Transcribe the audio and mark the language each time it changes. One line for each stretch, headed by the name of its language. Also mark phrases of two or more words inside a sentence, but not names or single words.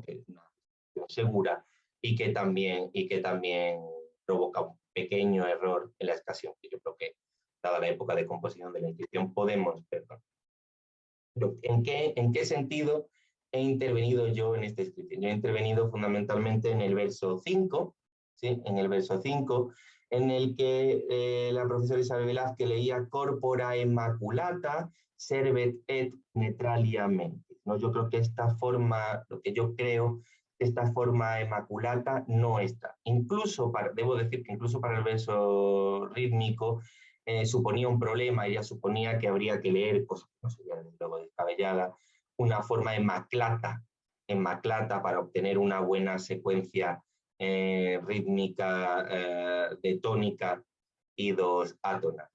Spanish: Que es una segura, y que también provoca un pequeño error en la escasión, que yo creo que, dada la época de composición de la inscripción, podemos perdón. ¿En qué sentido he intervenido yo en esta inscripción? Yo he intervenido fundamentalmente en el verso 5, ¿sí? En el verso 5, en el que la profesora Isabel Velázquez leía
Latin: corpora immaculata servet et netralia mentis,
Spanish: ¿no? Yo creo que esta forma, lo que yo creo, esta forma inmaculata no está. Debo decir que incluso para el verso rítmico, suponía un problema. Ella suponía que habría que leer, cosa que no sería desde luego descabellada, una forma en maclata para obtener una buena secuencia rítmica de tónica y dos átonas.